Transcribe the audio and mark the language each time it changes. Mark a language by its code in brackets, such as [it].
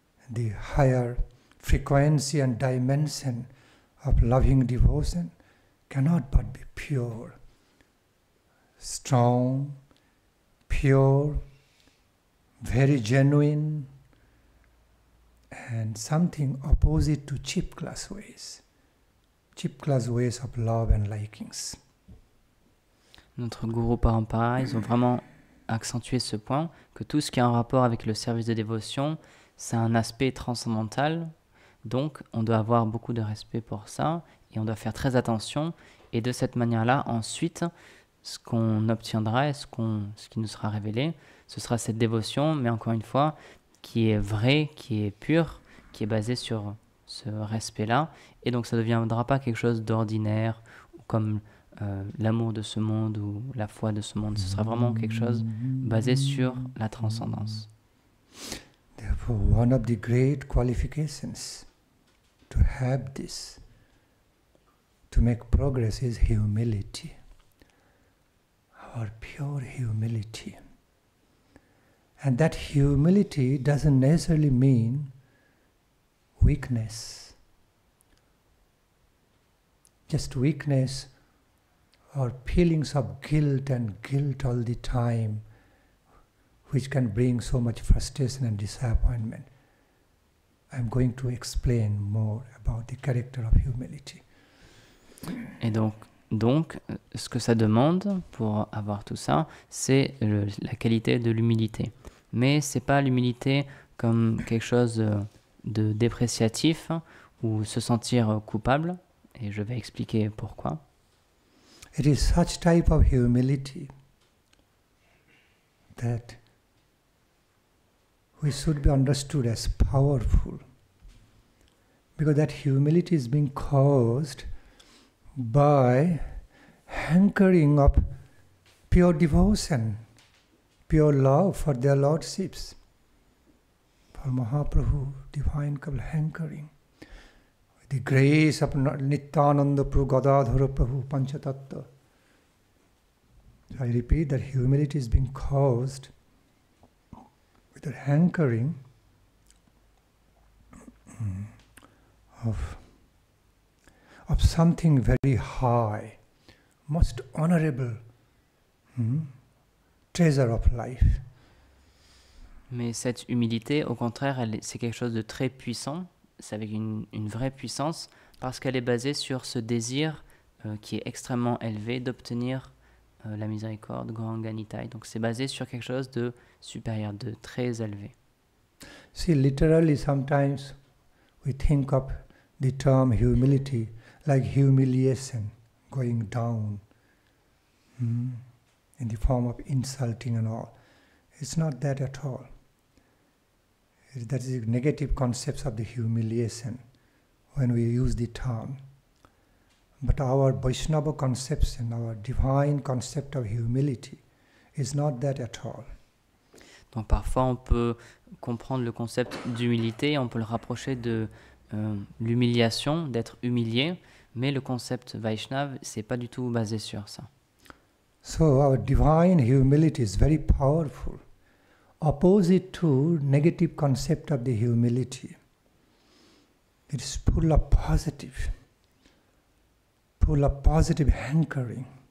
[en] The higher frequency and dimension of loving devotion cannot but be pure, strong, pure, very genuine, and something opposite to cheap class ways of love and likings. [fr] Notre Guru Parampara, ils ont vraiment accentué ce point, que tout ce qui est en rapport avec le service de dévotion, c'est un aspect transcendantal, donc on doit avoir beaucoup de respect pour ça, et on doit faire très attention, et de cette manière-là, ensuite, ce qu'on obtiendra, ce qui nous sera révélé, ce sera cette dévotion, mais encore une fois, qui est vraie, qui est pure, qui est basée sur ce respect-là, et donc ça ne deviendra pas quelque chose d'ordinaire, comme l'amour de ce monde ou la foi de ce monde. Ce sera vraiment quelque chose basé sur la transcendance. [en] Therefore, one of the great qualifications to have this, to make progress, is humility. Our pure humility. And that humility doesn't necessarily mean weakness. Just weakness or feelings of guilt all the time, which can bring so much frustration and disappointment. I'm going to explain more about the character of humility. [fr] Et donc, ce que ça demande pour avoir tout ça, c'est la qualité de l'humilité. Mais c'est pas l'humilité comme quelque chose de dépréciatif ou se sentir coupable. Et je vais expliquer pourquoi. [en] It is such type of humility that we should be understood as powerful, because that humility is being caused by hankering of pure devotion, pure love for their lordships, for Mahaprabhu, divine couple hankering. The grace of Nityananda Prabhu, Gadadhara Prabhu, Panchatattva. I repeat that humility is being caused with the hankering of something very high, most honorable treasure of life. [fr] Mais cette humilité, au contraire, c'est quelque chose de très puissant. C'est avec une vraie puissance, parce qu'elle est basée sur ce désir qui est extrêmement élevé d'obtenir la miséricorde, Gauranga-Nitai. Donc c'est basé sur quelque chose de supérieur, de très élevé. [en] See, literally sometimes we think of the term humility like humiliation, going down, in the form of insulting and all. It's not that at all. That is the negative concepts of the humiliation when we use the term. But our Vaishnava conception, our divine concept of humility is not that at all. [fr] Donc parfois on peut comprendre le concept d'humilité, on peut le rapprocher de l'humiliation, d'être humilié, mais le concept Vaishnava, c'est pas du tout basé sur ça. [en] So our divine humility is very powerful, opposite to negative concept of the humility. It is full of positive hankering.